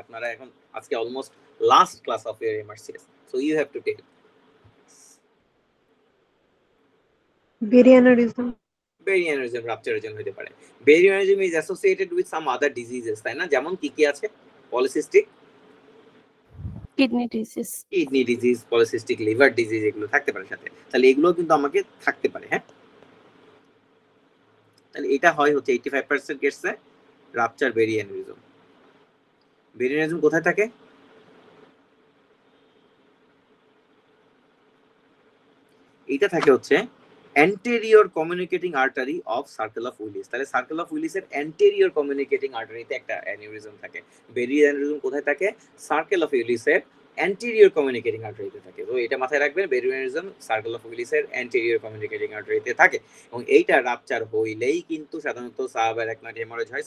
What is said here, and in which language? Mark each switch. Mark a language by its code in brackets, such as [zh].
[bn] আপনারা এখন আজকে [en] Almost last class of year MRCS, so you have to tell. Berry aneurysm. Berry aneurysm, rupture agent [bn] হতে পারে। [en] Berry aneurysm is associated with some other diseases, [bn] তাই না? যেমন কি কি আছে? Polycystic [en] kidney disease, [bn] kidney disease, polycystic liver disease, এগুলো থাকতে পারে সাথে। তাহলে এগুলো কিন্তু আমাকে থাকতে পারে, হ্যাঁ। তাহলে এটা হয় হচ্ছে 85% কেসে রাপচার বেরি অ্যানিউরিজম। বেরি অ্যানিউরিজম কোথায় থাকে? এটা থাকে হচ্ছে [en] anterior communicating artery of circle of Willis। [bn] তাহলে সার্কেল অফ উইলিস এর anterior communicating artery তে একটা অ্যানিউরিজম থাকে। বেরি অ্যানিউরিজম কোথায় থাকে? সার্কেল অফ উইলিস এর anterior communicating artery তে থাকে। তো এটা মাথায় রাখবেন, বেরি অ্যানিউরিজম সার্কেল অফ উইলিস এর anterior communicating artery তে থাকে, এবং এইটা রাপচার হইলেই কিন্তু সাধারণত সাবঅ্যারাকনয়েড হেমোরেজ হয়।